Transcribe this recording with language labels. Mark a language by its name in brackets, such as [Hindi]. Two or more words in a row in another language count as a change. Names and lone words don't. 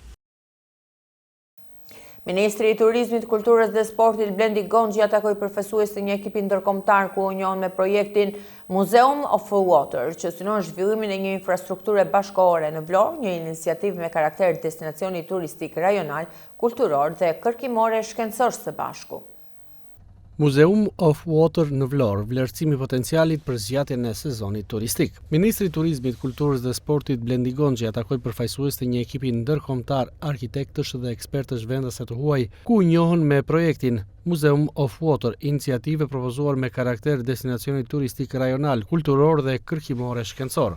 [Albanian] Ministri i Turizmit, Kulturës dhe Sportit Blendi Gonxhi takoi përfaqësues të një ekipi ndërkombëtar ku u njohën me projektin Museum of Water, që synon zhvillimin e një infrastrukture bashkëkohore në Vlorë, një iniciativë me karakter destinacioni turistik rajonal, kulturor dhe kërkimore shkencor së bashku. Museum of Water në Vlorë, vlerësimi potencialit për zgjatjen e sezonit turistik. Ministri i Turizmit, Kulturës dhe Sportit Blendi Gonxhi takoi përfaqësues të një ekipi ndërkombëtar arkitektësh dhe ekspertësh vendase të huaj, ku u njohën me projektin Museum of Water, iniciativë propozuar me karakter destinacioni turistik rajonal, kulturor dhe kërkimore shkencor.